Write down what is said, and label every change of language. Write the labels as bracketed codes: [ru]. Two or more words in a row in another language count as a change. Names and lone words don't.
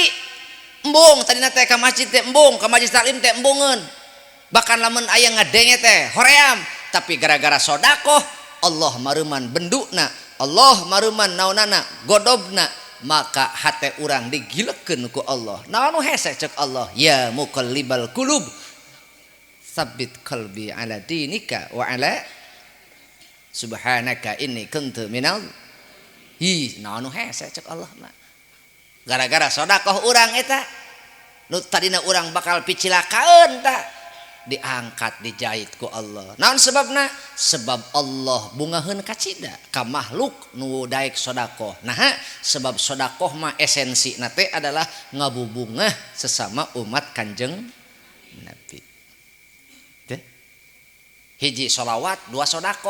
[su] embung tadina teh ka masjid teh embung ka majelis taklim teh embungeun bahkan lamun aya ngadenge teh hoream tapi gara-gara sedekah Allah mareuman bendukna Allah mareuman naonana godobna maka hate urang digilekeun ku Allah naon nu hese ceuk Allah [ar] يا مقلب القلوب ثبت قلبي على دينك وعلى سبحانك إني كنت من naon nu hese ceuk Allah mah gara-gara sedekah urang eta nu tadina urang bakal picilakaeun tah diangkat dijahit ku Allah naon sebabna sebab Allah bungaheun kacida [su] ka makhluk nu daek sedekah nah sebab sedekah mah esensi na teh adalah ngabubungah sesama umat Kanjeng Nabi teh hiji sholawat dua sedekah